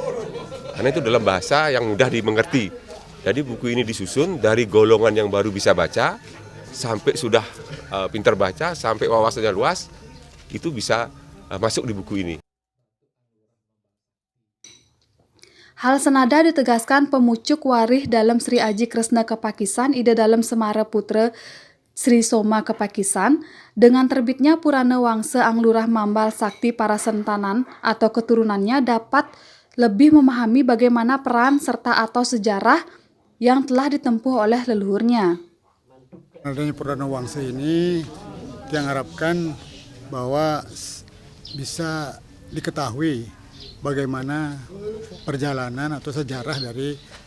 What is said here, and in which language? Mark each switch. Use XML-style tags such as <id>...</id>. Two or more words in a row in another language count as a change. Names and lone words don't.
<id>Karena itu dalam bahasa yang mudah dimengerti. Jadi buku ini disusun dari golongan yang baru bisa baca, sampai sudah pintar baca, sampai wawasannya luas, itu bisa masuk di buku ini. Hal senada ditegaskan pemucuk Warih Dalem Sri Aji Kresna Kepakisan, Ida Dalem Semara Putra Sri Soma Kepakisan, dengan terbitnya Purana Wangsa Anglurah Mambal Sakti para sentanan atau keturunannya dapat lebih memahami bagaimana peran serta atau sejarah yang telah ditempuh oleh leluhurnya. Adanya Purana Wangsa ini yang harapkan bahwa bisa diketahui bagaimana perjalanan atau sejarah dari</id>